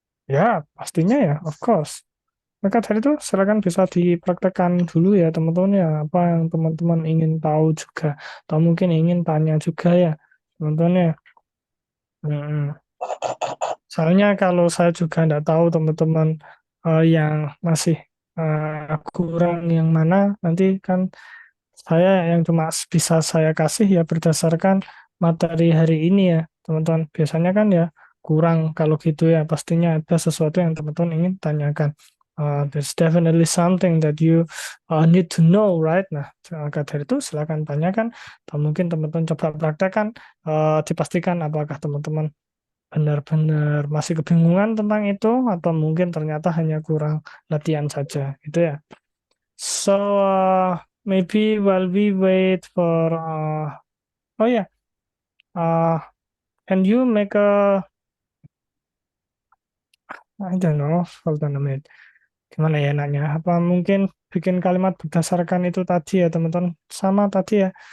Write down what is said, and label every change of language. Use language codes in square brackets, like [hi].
[id] Ya, pastinya ya, [en] of course. [id] Maka dari itu silakan bisa dipraktekkan dulu ya teman-teman ya, apa yang teman-teman ingin tahu juga, atau mungkin ingin tanya juga ya teman-teman ya. Mm-mm. Soalnya kalau saya juga tidak tahu teman-teman yang masih kurang yang mana, nanti kan saya yang cuma bisa saya kasih ya berdasarkan materi hari ini ya teman-teman. Biasanya kan ya kurang kalau gitu ya, pastinya ada sesuatu yang teman-teman ingin tanyakan. [en] There's definitely something that you need to know, right? [id] Nah, maka dari itu silakan tanyakan, atau mungkin teman-teman coba praktekkan, dipastikan apakah teman-teman benar-benar masih kebingungan tentang itu, atau mungkin ternyata hanya kurang latihan saja, gitu ya. [en] So, maybe while we wait for, oh yeah, can you make I don't know, hold on a minute. [id] Gimana ya nanya? Apa mungkin bikin kalimat berdasarkan itu tadi ya teman-teman? Sama tadi ya.